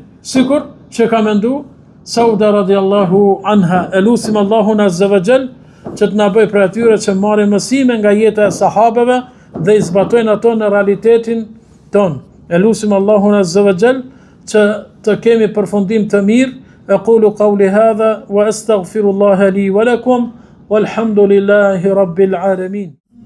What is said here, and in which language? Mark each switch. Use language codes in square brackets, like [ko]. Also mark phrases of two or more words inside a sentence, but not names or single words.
[sq] Sikur që ka mendu Sauda [ar] رضي الله عنها. [sq] Elusim Allahun [ar] عز وجل [sq] që të na bëj për atyre që marrin mësime nga jeta e sahabeve dhe i zbatojnë ato në realitetin ton. Elusim Allahun [ar] عز وجل [sq] që të kemi përfundim të mirë. [ar] أقول قولي هذا وأستغفر الله لي ولكم والحمد لله رب العالمين.